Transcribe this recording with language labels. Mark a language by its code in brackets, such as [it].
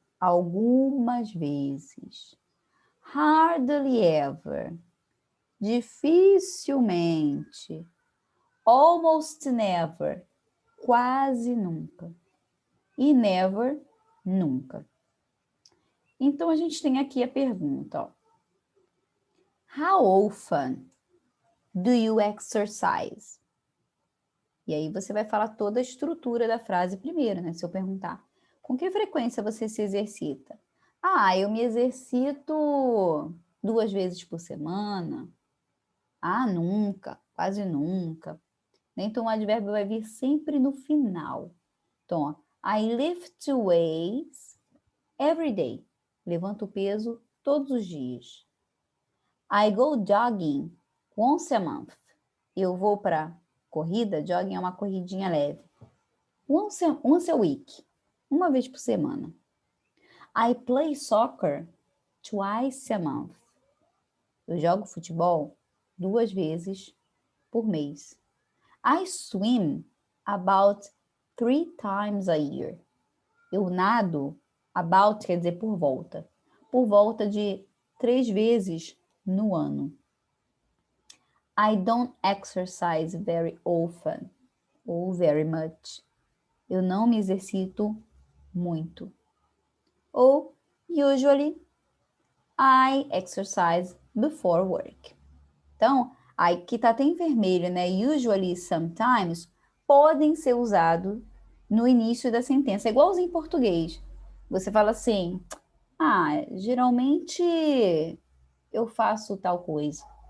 [pt] Algumas vezes. [en] Hardly ever, [pt] dificilmente. [en] Almost never, [pt] quase nunca. E never, nunca. Então, a gente tem aqui a pergunta, ó. [en] How often do you exercise? [pt] E aí você vai falar toda a estrutura da frase primeiro, Se eu perguntar, com que frequência você se exercita? Ah, eu me exercito 2 vezes por semana. Ah, nunca, quase nunca. Então, o advérbio vai vir sempre no final. Então, ó, [en] I lift weights every day. [pt] Levanto o peso todos os dias. [en] I go jogging once a month. [pt] Eu vou para corrida, jogging é uma corridinha leve. [en] Once a week, [pt] uma vez por semana. [en] I play soccer twice a month. [pt] Eu jogo futebol 2 vezes por mês. [en] I swim about 3 times a year. [pt] Eu nado, about quer dizer por volta de 3 vezes no ano. [en] I don't exercise very often ou very much. [pt] Eu não me exercito muito. [en] Ou usually I exercise before work. [pt] Então, aqui tá até em vermelho, Usually, sometimes podem ser usados no início da sentença. É igualzinho em português. Você fala assim: geralmente eu faço tal coisa.